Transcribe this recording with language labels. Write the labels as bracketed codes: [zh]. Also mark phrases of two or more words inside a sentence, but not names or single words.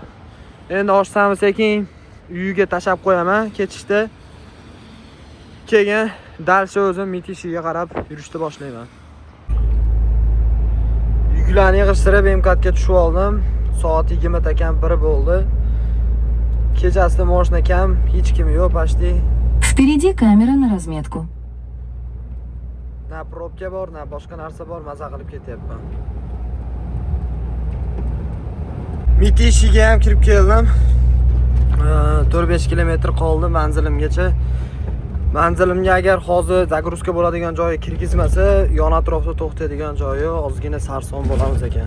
[uz] Endi oshsam sekin uyiga tashab qo'yaman ketishda. Keyin dalsha o'zim Mitishiga qarab yurishni boshlayman. Yuklarni yig'ishtirib MKADga tushib oldim. Soat 20 ta kam 1 bo'ldi. Kechasida mashina kam, hech kim yo'q, почти. [ru] Впереди камера на разметку. [uz] Na probka bor, na boshqa narsa bor, maza qilib ketyapman. Mitishiga ham kirib keldim. 4-5 km qoldi manzilimgacha. Manzilimga agar hozir zagruzka bo'ladigan joyi kirgizmasa, yon atrofda to'xtaydigan joyi ozgina sarson bo'lamiz ekan.